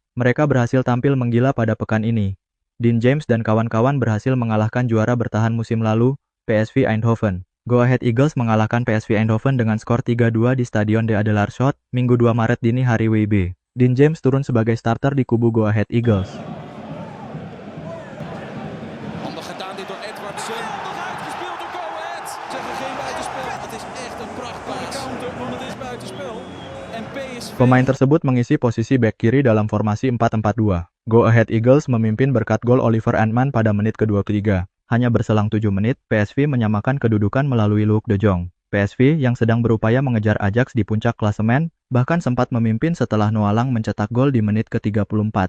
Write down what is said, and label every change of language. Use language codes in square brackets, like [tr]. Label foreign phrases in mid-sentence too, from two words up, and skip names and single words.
[id] Mereka berhasil tampil menggila pada pekan ini. Dean James dan kawan-kawan berhasil mengalahkan juara bertahan musim lalu, PSV Eindhoven. Go Ahead Eagles mengalahkan PSV Eindhoven dengan skor 3-2 di Stadion De Adelarshot, Minggu 2 Maret dini hari WIB. Dean James turun sebagai starter di kubu Go Ahead Eagles. [nl] Handig gedaan dit door Edvardsen. Nog uitgespeeld door Go Ahead. Zeggen geen buitenspel. Het is echt een prachtpaas. Counter, want het is buitenspel. En PSV. [id] Pemain tersebut mengisi posisi bek kiri dalam formasi 4-4-2. Go Ahead Eagles memimpin berkat gol Oliver Antman pada menit ke-23. Hanya berselang 7 menit, PSV menyamakan kedudukan melalui Luuk de Jong. PSV yang sedang berupaya mengejar Ajax di puncak klasemen, bahkan sempat memimpin setelah Noalang mencetak gol di menit ke-34.